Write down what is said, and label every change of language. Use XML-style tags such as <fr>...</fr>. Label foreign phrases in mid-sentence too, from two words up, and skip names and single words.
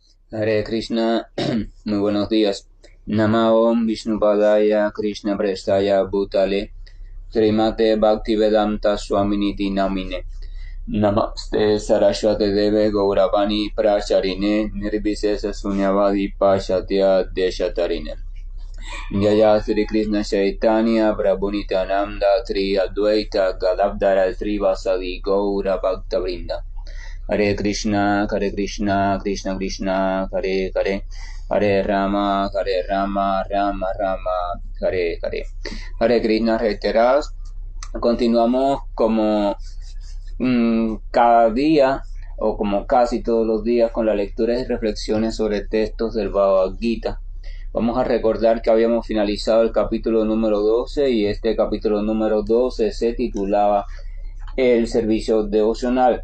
<sa>Hare Krishna,</sa> <es>muy buenos días.</es> <sa>Namaom Vishnupadaya Krishna Prestaya Bhutale Srimate Bhaktivedanta Swaminiti Namine Namaste Saraswate Deve Gauravani Pracharine Nirvisesa Sunyavadi Pashatya Deshatarine Jaya Sri Krishna Chaitanya Prabhu Nityananda Tri Advaita Gadadhara Srivasadi Gaura Bhakta Vrinda Hare Krishna, Krishna Krishna, Hare Hare, Hare Rama, Rama Rama, Hare Hare. Hare Krishna</sa> <es>reiterados. Continuamos como cada día o como casi todos los días con las lecturas y reflexiones sobre textos del Bhagavad Gita. Vamos a recordar que habíamos finalizado el capítulo número 12 y este capítulo número 12 se titulaba El servicio devocional.</es>